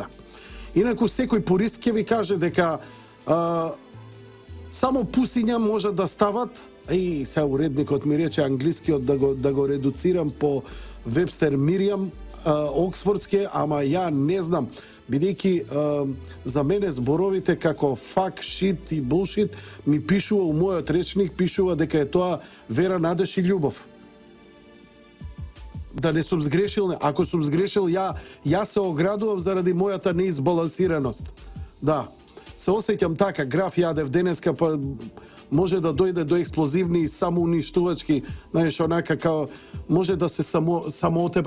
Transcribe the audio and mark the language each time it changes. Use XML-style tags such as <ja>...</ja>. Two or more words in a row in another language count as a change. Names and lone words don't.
<mk>Инаку секој пурист ќе ви каже дека само пусиња може да стават, и сега уредникот ми рече англискиот да го редуцирам по Вебстер Мириам, оксфордски, ама ја не знам, бидејќи за мене зборовите како</mk> <en>fuck, shit</en> <mk>и bullshit ми пишува у мојот речник, пишува дека е тоа вера, надеж и љубов. Да не сум сгрешил, ако сум сгрешил, ја се оградувам заради мојата неизбалансираност. Да, се осеќам така, граф јадев денеска, па може да дојде до експлозивни и самоуништувачки, знаеш, онака као може да се само отеба.</mk>